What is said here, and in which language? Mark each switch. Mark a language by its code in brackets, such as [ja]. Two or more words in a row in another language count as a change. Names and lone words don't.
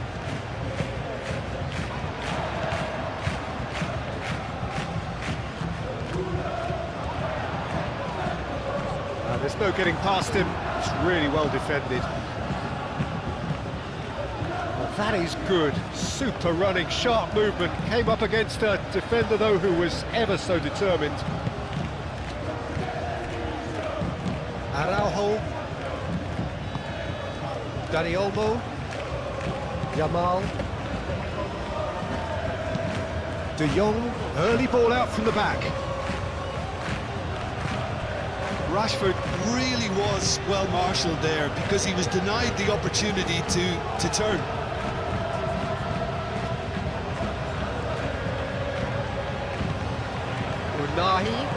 [en] There's no getting past him. It's really well defended. Well, that is good. Super running, sharp movement. Came up against a defender, though, who was ever so determined. Araujo. Dani Olmo. Yamal. De Jong. Early ball out from the back. Rashford really was well marshalled there because he was denied the opportunity to turn. Unahi.